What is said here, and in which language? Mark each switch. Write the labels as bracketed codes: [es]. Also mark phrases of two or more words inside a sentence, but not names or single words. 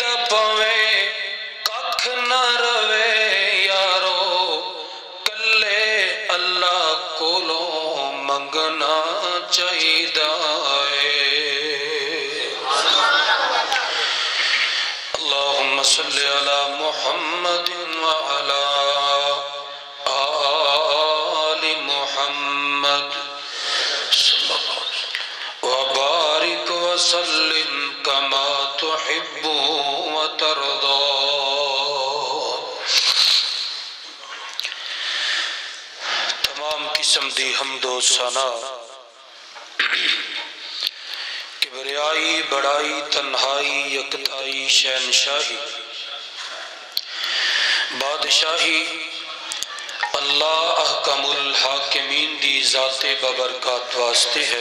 [pa] پوے ککھ نہ روے یارو کلے اللہ کولوں منگنا چاہیدا [ar] اللہم صلی علی محمد وعلی آل محمد وبارک وسلم کما تحب وترضى [pa] تمام قسم دی حمد و ثنا کبریائی بڑائی تنہائی یکتائی شہنشاہی بادشاہی اللہ [ar] احکم الحاکمین [pa] دی ذات ببرکات واسطے ہے